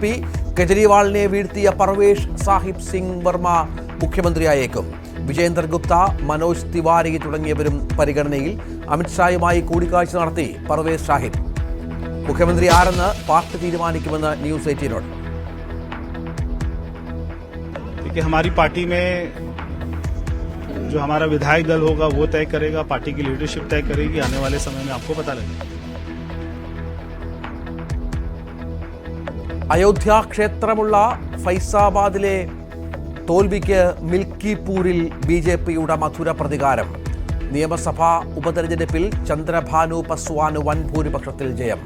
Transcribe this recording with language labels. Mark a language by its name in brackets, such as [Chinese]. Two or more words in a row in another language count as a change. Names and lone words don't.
[Malayalam] കെജ്രിവാളിനെ വീഴ്ത്തിയ പർവേഷ് സാഹിബ് സിംഗ് വർമ്മ മുഖ്യമന്ത്രിയായേക്കും. വിജേന്ദർ ഗുപ്ത, മനോജ് തിവാരി തുടങ്ങിയവരും പരിഗണനയിൽ. അമിത്ഷായുമായി കൂടിക്കാഴ്ച നടത്തി പർവേഷ് സാഹിബ്. മുഖ്യമന്ത്രി ആരെന്ന് പാർട്ടി തീരുമാനിക്കുമെന്ന് ന്യൂസ് 18. [Hindi] हमारी पार्टी में जो हमारा विधायक दल होगा वो तय करेगा, पार्टी की लीडरशिप तय करेगी. आने वाले समय में आपको पता लगेगा. [Malayalam] അയോധ്യ ക്ഷേത്രമുള്ള ഫൈസാബാദിലെ തോൽവിക്ക് മിൽക്കിപൂരിൽ BJPയുടെ മധുര പ്രതികാരം. നിയമസഭാ ഉപതെരഞ്ഞെടുപ്പിൽ ചന്ദ്രഭാനു പസ്വാന് വൻ ഭൂരിപക്ഷത്തിൽ ജയം.